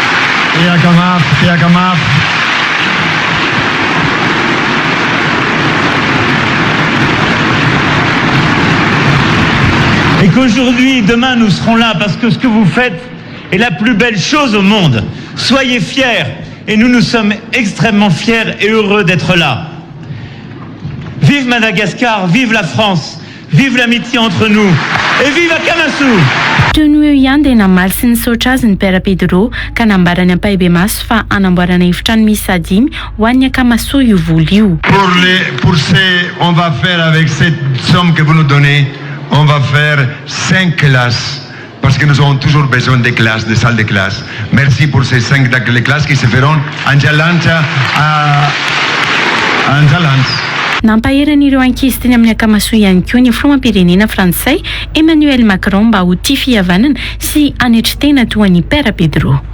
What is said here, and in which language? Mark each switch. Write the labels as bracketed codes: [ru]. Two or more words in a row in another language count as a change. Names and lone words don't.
[fr] Et qu'aujourd'hui, demain, nous serons là parce que ce que vous faites est la plus belle chose au monde. Soyez fiers et nous sommes extrêmement fiers et heureux d'être là. Vive Madagascar, vive la France, vive l'amitié entre nous et vive Ankamasu! [mg] Tony eo ihany dia namaly sy nisaotra azy ny Père Pedro ka nambarany ampahibe maso fa anamboarana efitrano misy sadimy ho an'ny ankamasoa io vola io. [fr] On va faire avec cette somme que vous nous donnez, on va faire 5 classes. Parce que nous avons toujours besoin de classes, de salles de classe. Merci pour ces 5 classes qui se feront en Jalanta en Jalance. [mg] Nampaheran'ireo ankizy teny amin'ny ankamasoa ihany koa ny filoham-pirenena frantsay Emmanuel Macron mba ho tia fihavanana sy anetry tena toa ny Père Pedro.